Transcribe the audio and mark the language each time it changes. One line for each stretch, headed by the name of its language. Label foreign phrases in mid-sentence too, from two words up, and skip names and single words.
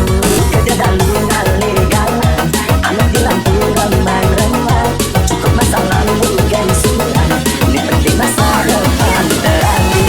Balinese: Kerja dalu ngalih galang,
Indonesian: amet di lampu remang-remang, cukup masa lalu geng suram, ini penting masa depan terang.